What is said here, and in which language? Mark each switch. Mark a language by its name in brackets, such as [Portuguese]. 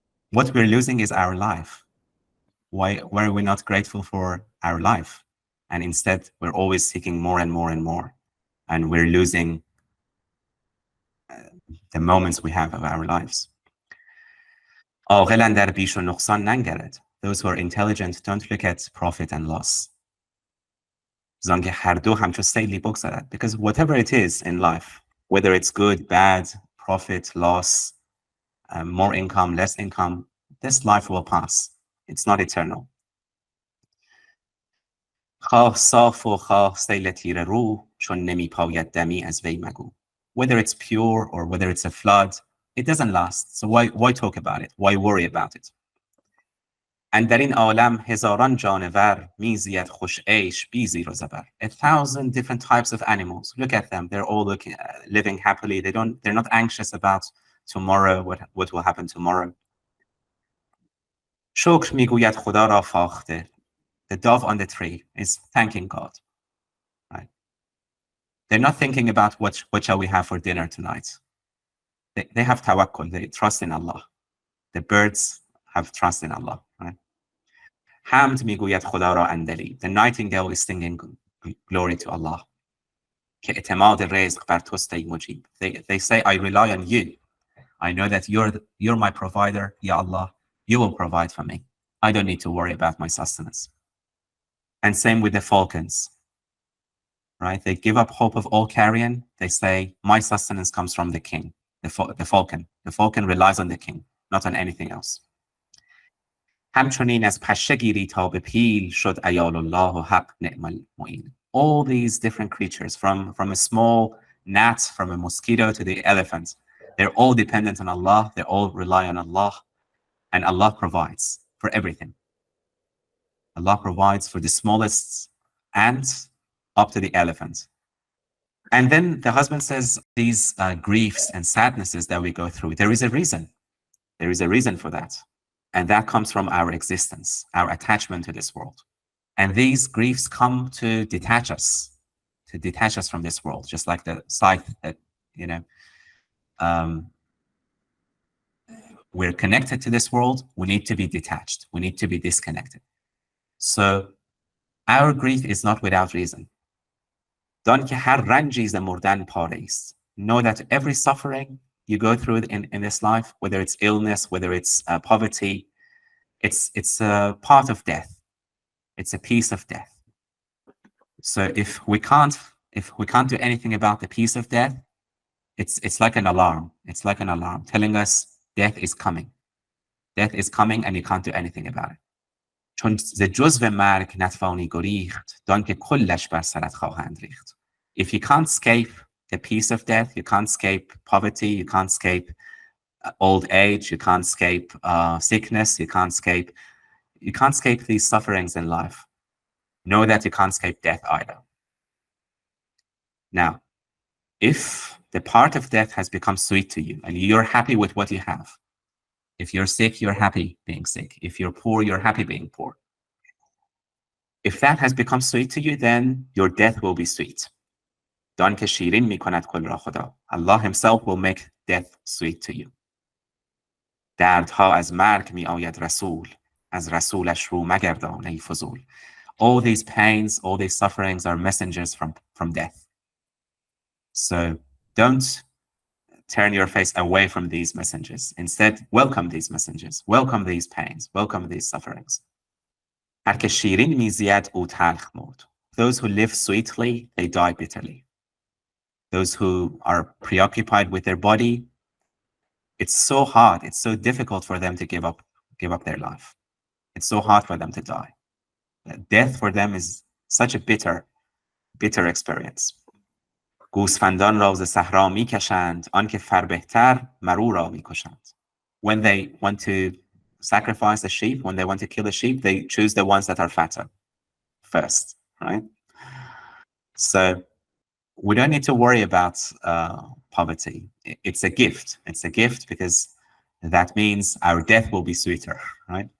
[English] What we're losing is our life. Why are we not grateful for our life? And instead, we're always seeking more and more and more. And we're losing the moments we have of our lives. [Persian] عاقل‌اند در بیش و نقصان ننگرد. [English] Those who are intelligent don't look at profit and loss. [Persian] زانکه هر دو همچو سیلی بگذرد. [English] Because whatever it is in life, whether it's good, bad, profit, loss, more income, less income, this life will pass. It's not eternal. [Persian] خواه صاف و خواه سیل تیره رو چون نمی پاید دمی از وی مگو. [English] Whether it's pure or whether it's a flood, it doesn't last. So why talk about it? Why worry about it? [Persian] And در این عالم هزاران جانور میزید خوش عیش بی زیر و زبر. [English] 1,000 different types of animals. Look at them. They're all living happily. They're not anxious about tomorrow, what will happen tomorrow. [Persian] شکر میگوید خدا را فاخته. [English] The dove on the tree is thanking God. Right? They're not thinking about what shall we have for dinner tonight. They have tawakkul. They trust in Allah. The birds have trust in Allah. [Persian] Right? حمد میگوید خدا را اندلی. [English] The nightingale is singing glory to Allah. [Persian] که اعتماد رزق بر توست ای مجیب. [English] They say, I rely on you. I know that you're my provider, Ya Allah. You will provide for me. I don't need to worry about my sustenance. And same with the falcons. Right? They give up hope of all carrion. They say, my sustenance comes from the king, the falcon. The falcon relies on the king, not on anything else. [Persian] همچنین از پشه گیری تا به پیل شد عیال الله و حق نعم المعین. [English] All these different creatures, from a small gnat, from a mosquito to the elephant, they're all dependent on Allah. They all rely on Allah, and Allah provides for everything. Allah provides for the smallest ant up to the elephant. And then the husband says, these griefs and sadnesses that we go through, there is a reason. There is a reason for that. And that comes from our existence, our attachment to this world. And these griefs come to detach us from this world, just like the scythe that, we're connected to this world. We need to be detached. We need to be disconnected. So our grief is not without reason. [Persian] دان که هر رنجی ز مردن پاره است. [English] Know that every suffering you go through in this life, whether it's illness, whether it's poverty, it's a part of death. It's a piece of death. So if we can't do anything about the piece of death, it's like an alarm. It's like an alarm telling us death is coming. Death is coming and you can't do anything about it. [Persian] چون ز جزو مرگ نتوانی گریخت دان که کلش بر سرت خواهند ریخت. [English] If you can't escape the peace of death, you can't escape poverty, you can't escape old age, you can't escape sickness, you can't escape these sufferings in life. Know that you can't escape death either. Now, if the part of death has become sweet to you and you're happy with what you have, if you're sick, you're happy being sick. If you're poor, you're happy being poor. If that has become sweet to you, then your death will be sweet. [Persian] دان که شیرین میکند کل را خدا. [English] Allah himself will make death sweet to you. [Persian] دردها از مرگ می آید رسول. از رسولش رو مگردان ای فضول. [English] All these pains, all these sufferings are messengers from death. So don't turn your face away from these messengers. Instead, welcome these messengers. Welcome these pains. Welcome these sufferings. [Persian] هر که شیرین میزید او تلخ مرد. [English] Those who live sweetly, they die bitterly. Those who are preoccupied with their body, it's so hard, it's so difficult for them to give up their life. It's so hard for them to die. Death for them is such a bitter experience. [Persian] گوسفندان را ز صحرا میکشند، آنکه فربهتر مرو را میکشند. [English] When they want to sacrifice a sheep, when they want to kill a sheep, they choose the ones that are fatter first, right? So we don't need to worry about poverty. It's a gift. It's a gift because that means our death will be sweeter, right?